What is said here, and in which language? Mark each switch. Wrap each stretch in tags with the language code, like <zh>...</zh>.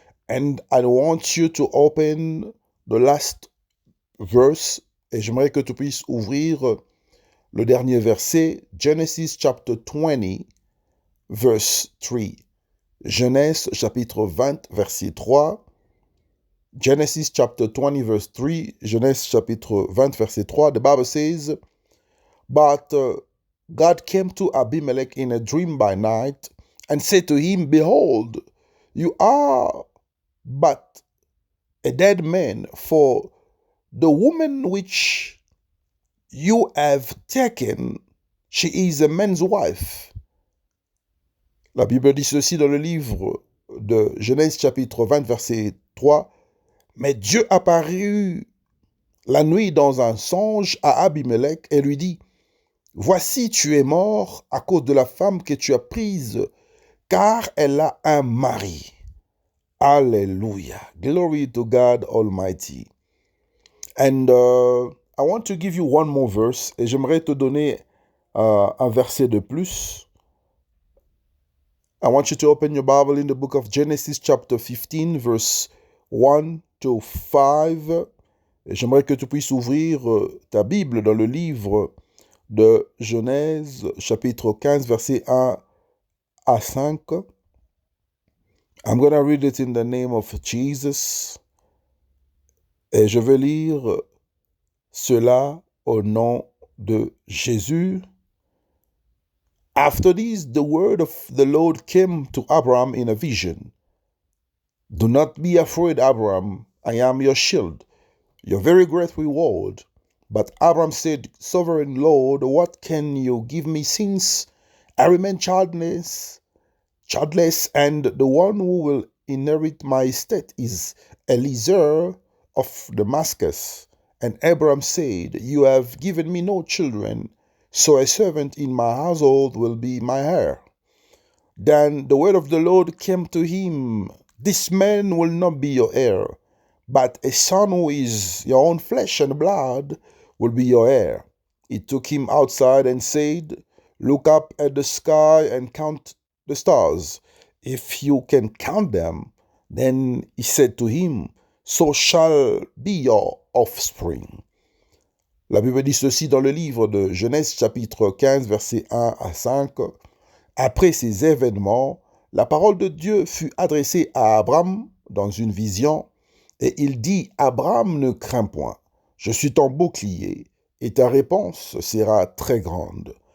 <en>And I want you to open the last verse.</en> <fr>Et j'aimerais que tu puisses ouvrir le dernier verset,</fr> <en>Genesis chapter 20, verse 3.</en> <fr>Genèse chapitre 20, verset 3.</fr> <en>Genesis chapter 20, verse 3.</en> <fr>Genèse chapitre 20, verset 3.</fr> <en>The Bible says, But God came to Abimelech in a dream by night and said to him, Behold, you are but a dead man, for the woman which you have taken, she is a man's wife.</en> <fr>La Bible dit ceci dans le livre de Genèse chapitre 20, verset 3. Mais Dieu apparut la nuit dans un songe à Abimelech et lui dit, Voici, tu es mort à cause de la femme que tu as prise, car elle a un mari.</fr> <en>Hallelujah. Glory to God Almighty. And I want to give you one more verse,</en> <fr>et j'aimerais te donner un verset de plus.</fr> <en>I want you to open your Bible in the book of Genesis chapter 15, verse 1 to 5.</en> <fr>Et j'aimerais que tu puisses ouvrir ta Bible dans le livre de Genèse, chapitre 15, verset 1 à 5.</fr> <en>I'm going to read it in the name of Jesus.</en> <fr>Et je vais lire cela au nom de Jésus.</fr> <en>After this, the word of the Lord came to Abraham in a vision. Do not be afraid, Abraham. I am your shield, your very great reward. But Abraham said, Sovereign Lord, what can you give me since I remain childless, and the one who will inherit my estate is Eliezer of Damascus? And Abraham said, You have given me no children, so a servant in my household will be my heir. Then the word of the Lord came to him, This man will not be your heir, but a son who is your own flesh and blood will be your heir. He took him outside and said, Look up at the sky and count the stars, if you can count them. Then he said to him, So shall be your offspring.</en> <fr>La Bible dit ceci dans le livre de Genèse chapitre 15, versets 1 à 5. Après ces événements, la parole de Dieu fut adressée à Abraham dans une vision, et il dit, Abraham, ne crains point, je suis ton bouclier, et ta réponse sera très grande.</fr>